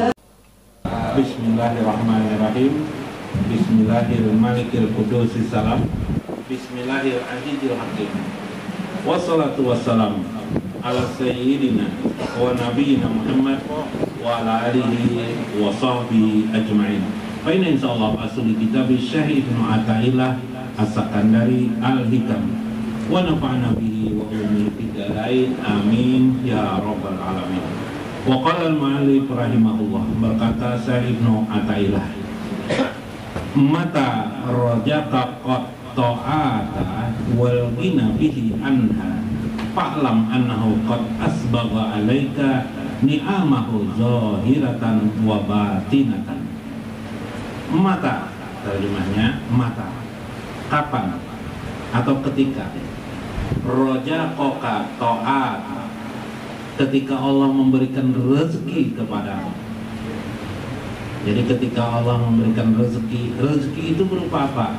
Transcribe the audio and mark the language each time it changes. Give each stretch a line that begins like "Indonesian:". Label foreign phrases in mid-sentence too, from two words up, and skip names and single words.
Arabic: بسم الله الرحمن الرحيم. بسم الله الرحمن الرحيم. بسم الله الرحمن الرحيم. والصلاة والسلام على سيدنا ونبينا محمد وعلى آله وصحبه أجمعين. فإن إن شاء الله أصل كتاب الشيخ ابن عطاء الله السكندري الحكم ونفعنا به وعلومه في الدارين آمين يا رب العالمين. وقال المؤلف رحمه الله, berkata Syekh Ibnu Athaillah, متى رزقك قد الطاعة والغنى به عنها فاعلم أنه قد أسبغ عليك نعمه ظاهرة وباطنة. Mata,
Indonesian: terjemahnya mata, kapan atau ketika
Arabic: رزقك طاعة,
Indonesian: ketika Allah memberikan rezeki kepadamu. Jadi ketika Allah memberikan rezeki, rezeki itu berupa apa?